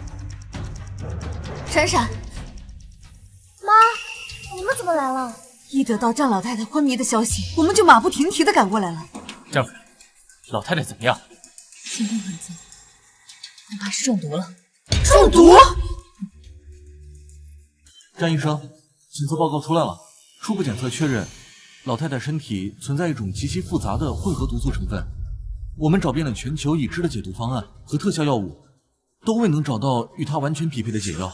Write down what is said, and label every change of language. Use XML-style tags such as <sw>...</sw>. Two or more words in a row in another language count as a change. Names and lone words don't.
<zh>闪闪，妈，你们怎么来了？一得到战老太太昏迷的消息，我们就马不停蹄地趕過來了。战夫人，老太太怎麼樣？情況很糟，恐怕是中毒了。中毒？詹醫生，檢測報告出來了，初步檢測確認，老太太身體存在一種極其複雜的混合毒素成分。我們找遍了全球已知的解毒方案和特效藥物，都未能找到與它完全匹配的解藥。</zh>